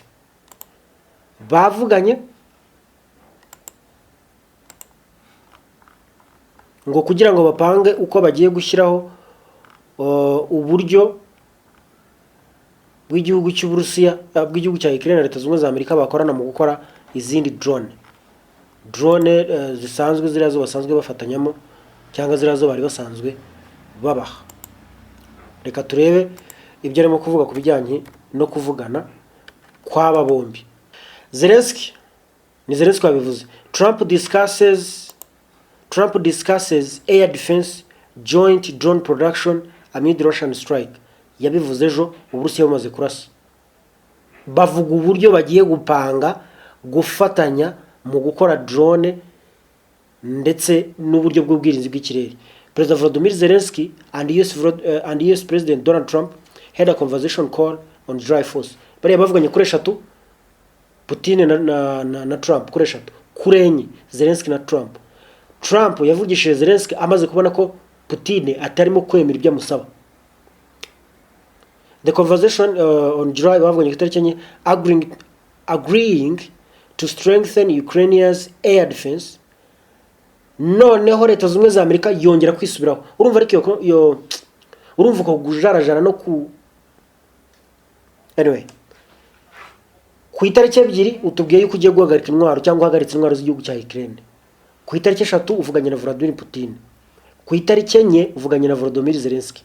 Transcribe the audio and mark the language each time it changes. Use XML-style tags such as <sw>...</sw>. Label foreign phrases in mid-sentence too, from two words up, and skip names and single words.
<rw>Bavuganye ngo kugira ngo bapange uko bagiye gushyiraho uburyo bw'igihugu cy'Uburusiya bw'igihugu cya Ukraine na Leta Zunze Ubumwe za Amerika bakorana mu gukora izindi drone zisanzwe ziriya zo basanzwe bafatanyamo cyangwa ziriya zo bari basanzwe babaha. Reka turebe ibyo arimo kuvuga ku bijyanye no kuvugana kw'aba bombi. Zelensky wabivuze.</rw> <en>Trump discusses air defense joint drone production amid Russian strike.</en> <rw>Yabivuze ejo Uburusiya bumaze kurasa. Bavuga uburyo bagiye gupanga gufatanya mu gukora drone ndetse n'uburyo bw'ubwirinzi bw'ikirere.</rw> <en>President Volodymyr Zelensky and US President Donald Trump had a conversation call on July 4th.</en> <rw>Bariya bavuganye kuri 3 Putin na Trump, kuri 3 kuri enye Zelensky na Trump. Trump yavugishije Zelensky amaze kubona ko Putin atarimo kwemera ibyo amusaba.</rw> <en>The conversation on July</en> <rw>bavuganye itariki enye</rw> <en>agreeing to strengthen Ukraine's air defense.</en> <rw>Noneho Leta Zunze Ubumwe za Amerika yongera kwisubiraho. Urumva ariko urumva ko gujarajara no ku anyway ku itariki 2 utubwiye yuko ugiye guhagarika intwaro cyangwa uhagaritse intwaro z'igihugu cya Ukraine. Ku itariki 3 uvuganye na Vladimir Putin. Ku itariki 4 uvuganye na Volodymyr Zelensky.</rw>